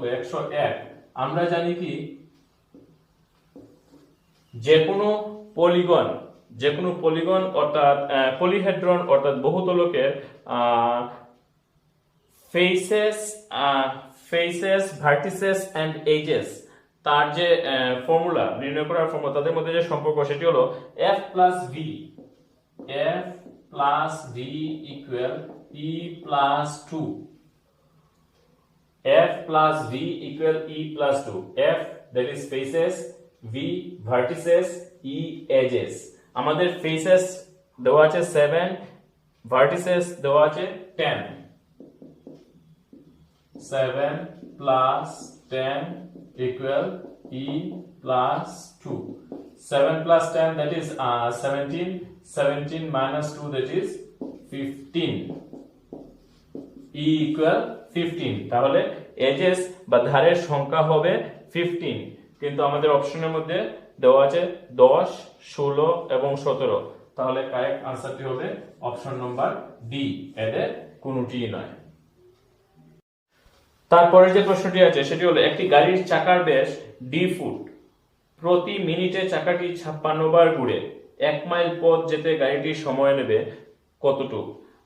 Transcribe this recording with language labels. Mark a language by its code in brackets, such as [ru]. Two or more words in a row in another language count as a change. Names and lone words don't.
[bn] 101। আমরা জানি কি যে কোনো পলিগন অর্থাৎ পলিহেড্রন অর্থাৎ বহুতলকের [en] faces vertices and edges [bn] তার যে ফর্মুলা নির্ণয় করার ফর্মুলা তাদের মধ্যে যে সম্পর্ক সেটি হলো [en] f plus v equal e plus 2 f plus v equal e plus 2 f that is faces v vertices e edges। আমাদের faces [bn] দেওয়া আছে [en] 7 vertices [bn] দেওয়া আছে [en] 10 7 plus 10 equal e plus 2 7 plus 10 that is 17 minus 2 that is 15 e equal 15। [bn] তাহলে এজেস বা ধারের সংখ্যা হবে 15 কিন্তু আমাদের অপশনের মধ্যে দেওয়া আছে 10 16 এবং 17। তাহলে [en] correct answerটি [bn] হবে [en] option number [bn] ডি এদের কোনোটিই নয়। তারপরে যে প্রশ্নটি আছে সেটি হলো একটি গাড়ির চাকার ব্যাস d ফুট, প্রতি মিনিটে চাকাটি 56 বার ঘুরে 1 মাইল পথ যেতে গাড়িটির সময় নেবে কতটুকু।